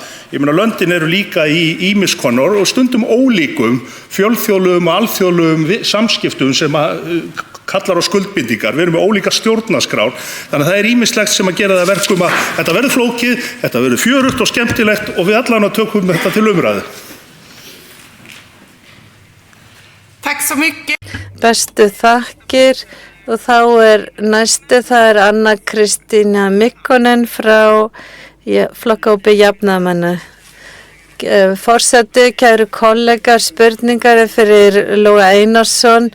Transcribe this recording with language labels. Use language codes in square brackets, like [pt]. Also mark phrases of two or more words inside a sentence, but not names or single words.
[is] Ég meina löndin eru líka í ýmiss konar og stundum ólíkum fjölþjóðlegum og alþjóðlegum samskiptum sem kallar á skuldbindingar. Við erum með ólíka stjórnarskrár, þannig að það ýmislegt sem að gera það verkum að þetta verður flókið, þetta verður fjörugt og skemmtilegt og við allan tökum þetta til umræðu. [sv] Tack så mycket. [is] Bestu þakkir og þá næstu, það Anna Kristína Mikkonen frá flokkahópi jafnaðarmanna. Forseti, kæru kollegar, spurningar fyrir Loga Einarsson.